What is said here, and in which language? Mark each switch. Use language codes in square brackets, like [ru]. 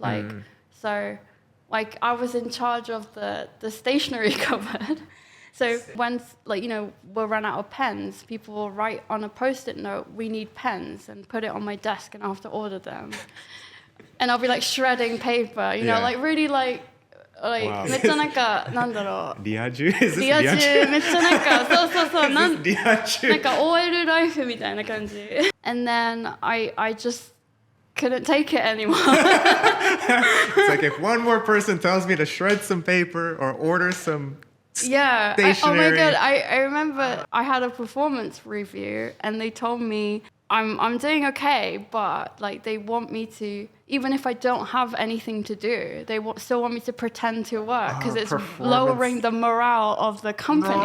[en] Like, so like I was in charge of the stationery cupboard. So when, like, you know, we'll run out of pens, people will write on a Post-it note, "We need pens," and put it on my desk, and I'll have to order them. And I'll be like shredding paper, you know, Yeah. like really like Wow. [ja] めっちゃなんかなんだろう。 [en] リア充?Is this [ja] リア充 [en] Riachu? [ja] めっちゃなんかそうそうそうなん [en] Is this Riachu? [ja] なんか OL ライフみたいな感じ。 [en] And then I just couldn't take it anymore. It's like if one more person tells me to shred some paper or order some Yeah. Oh my stationery. god, I remember I had a performance review and they told me I'm doing okay, but like they want me to, even if I don't have anything to do, they still want me to pretend to work because it's lowering the morale of the company.